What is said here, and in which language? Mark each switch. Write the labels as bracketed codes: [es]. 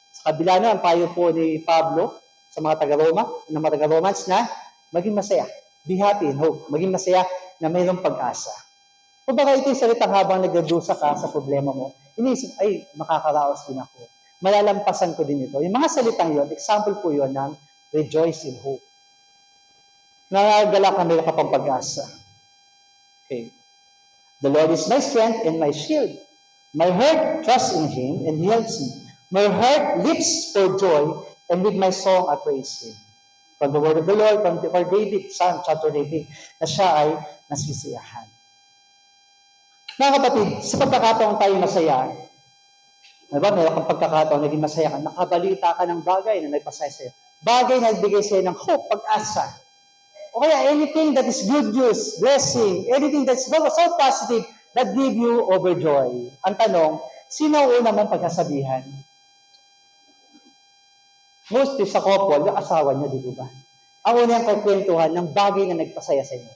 [tl] Sa kabila nun, payo po ni Pablo sa mga taga-Roma, ng mga taga-Romans na maging masaya. [en] Be happy and hope. [tl] Maging masaya na mayroong pag-asa. Kung baka ito yung salitang habang nagdadusa ka sa problema mo, iniisip, ay, makakaraos din ako. Malalampasan ko din ito. Yung mga salitang yon, example po yon ng [en] rejoice in hope. [tl] Nagala ka, mayroon ka pang pag-asa. Okay. [en] The Lord is my strength and my shield. My heart trusts in Him and He helps me. My heart leaps for joy, and with my song I praise Him. From the word of the Lord, from David, Psalm chapter 80, [tl] na siya ay nasisiyahan. Mga kapatid, sa pagkakataon tayo masaya, diba, meron kang pagkakataon, naging masaya ka, nakabalita ka ng bagay na nagpasaya sa'yo. Bagay na nagbigay sa'yo ng hope, pag-asa. [en] O kaya anything that is good news, blessing, anything that's so positive, that give you overjoy. [tl] Ang tanong, sino ang una mong pagkasabihan? Mostly sa couple, yung asawa niya, di ba? Ang unang kakwentuhan ng bagay na nagpasaya sa inyo.